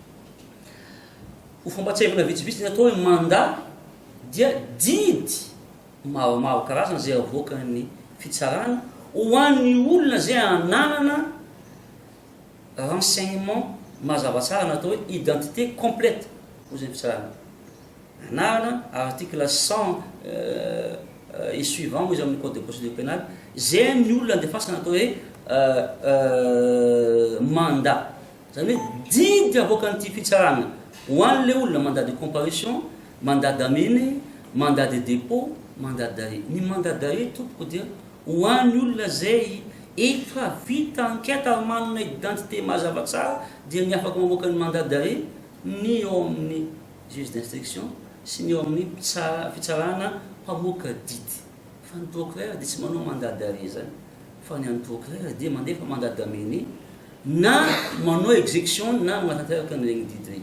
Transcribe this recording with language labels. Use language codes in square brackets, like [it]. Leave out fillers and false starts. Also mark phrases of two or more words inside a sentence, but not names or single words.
[mg] ho fambatsevana vitsivitsy ny atao hoe mandat dia didy maro karazana zay avoaka ny fitsarana ho an'ny olona zay ananana renseignement mazava tsara natao hoe [fr] identité complète [mg] ho zay fitsarana anarana [fr] article 100 et suivant [mg] moa izy amin'ny [fr] code de procédure pénale [mg] zay ny olona andefasana natao hoe mandat zany hoe didy avoaka nyity fitsarana ho an'le olona [fr] mandat de comparution, mandat d'amener, mandat de dépôt, mandat d'arrêt. [mg] Ny [fr] mandat d'arrêt [mg] tompoko dia ho an'ny olona zay efa vita enquête ary manana identité mazava tsara dia ny afaka mamoaka ny [fr] mandat d'arrêt [mg] ny eo amin'ny [fr] juge d'instruction [mg] sy ny eo amin'ny fitsarana mpamoaka didy. Fa ny procureur dia tsy manao [fr] mandat d'arrêt [mg] zany fa ny an'ny procureur dia mandefa [fr] mandat d'amener [mg] na manao exécution na manatanteraka an'ireny didy regny.